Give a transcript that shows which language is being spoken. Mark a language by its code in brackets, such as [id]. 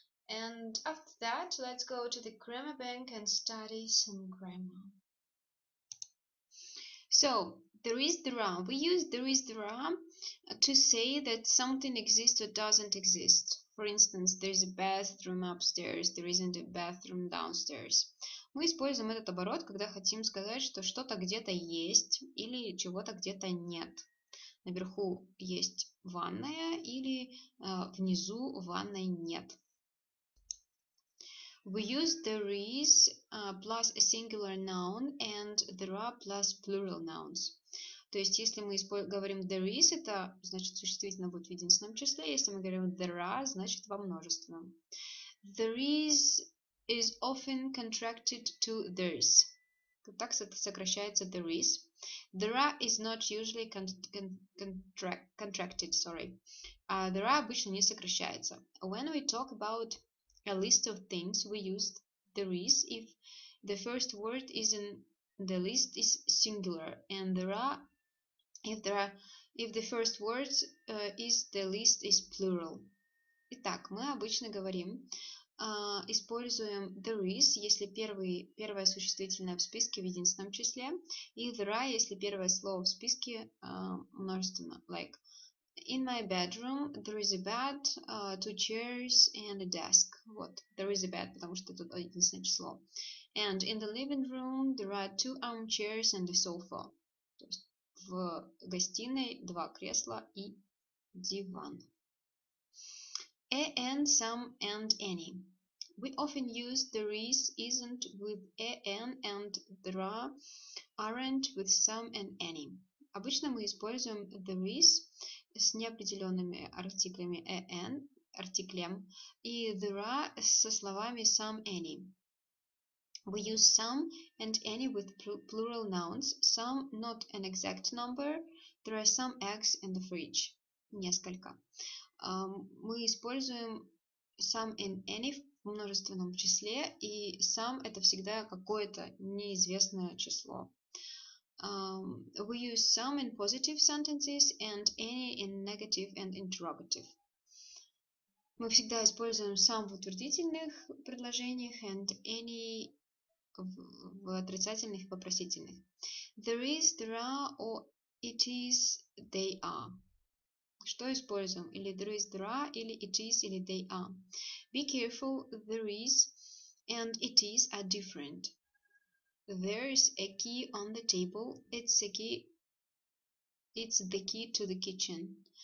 [en] And after that, let's go to the grammar bank and study some grammar. So there are. We use there are to say that something exists or doesn't exist. For instance, there's a bathroom upstairs, there isn't a bathroom downstairs. [ru] Мы используем этот оборот, когда хотим сказать, что что-то где-то есть или чего-то где-то нет. Наверху есть ванная или внизу ванной нет. [en] We use there is plus a singular noun and there are plus plural nouns. [ru] То есть, если мы говорим there is, это значит существительное будет в единственном числе. Если мы говорим there are, значит во множественном. [en] There is often contracted to there's. [ru] Так сокращается [en] there is. There are is not usually contracted. [ru] There are обычно не сокращается. [en] When we talk about a list of things, we use there is if the first word is in the list is singular, and there are if the first word is the list is plural. [ru] Итак, мы обычно говорим, используем there is, если первое существительное в списке в единственном числе, и there are, если первое слово в списке множественно, [en] like in my bedroom there is a bed, 2 chairs and a desk. [ru] Вот, [en] there is a bed, [ru] потому что тут единственное число. [en] And in the living room there are 2 armchairs and a sofa. [ru] То есть в гостиной 2 кресла и диван. [en] an, some, and any. We often use there is, isn't with an and there are, aren't with some and any. [ru] Обычно мы используем there is с неопределенными артиклями an, артиклем, и there are со словами some, any. [en] We use some and any with plural nouns. Some not an exact number. There are some eggs in the fridge. [ru] Несколько. Мы используем some and any в множественном числе, и some это всегда какое-то неизвестное число. [en] We use some in positive sentences and any in negative and interrogative. [ru] Мы всегда используем some в утвердительных предложениях and any в отрицательных и вопросительных. [en] There is, there are, or it is, they are. [ru] Что используем? Или [en] there is, there are, или it is, или they are. Be careful, there is and it is are different. There's a key on the table. It's the key to the kitchen.